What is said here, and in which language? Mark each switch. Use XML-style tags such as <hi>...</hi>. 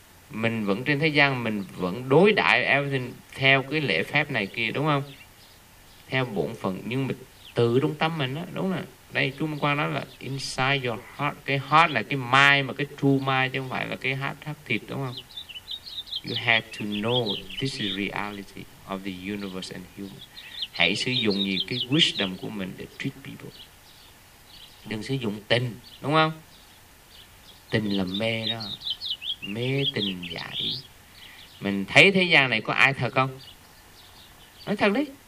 <vi>Mình vẫn trên thế gian, mình vẫn đối đãi everything theo cái lễ phép này kia, đúng không? Theo bổn phận. Nhưng mà từ trong tâm mình á, đúng không? Đây chú Minh Quang nói là</vi> <en>inside your heart.</en> <vi>Cái heart là cái mind, mà cái true mind chứ không phải là cái heart thịt, đúng không?</vi> <en>You have to know this is reality of the universe and human.</en> <vi>Hãy sử dụng gì? Cái wisdom của mình để treat people. Đừng sử dụng tình, đúng không? Tình là mê đó. Mê tình giả ý. Mình thấy thế gian này có ai thật không? Nói thật đi.</vi>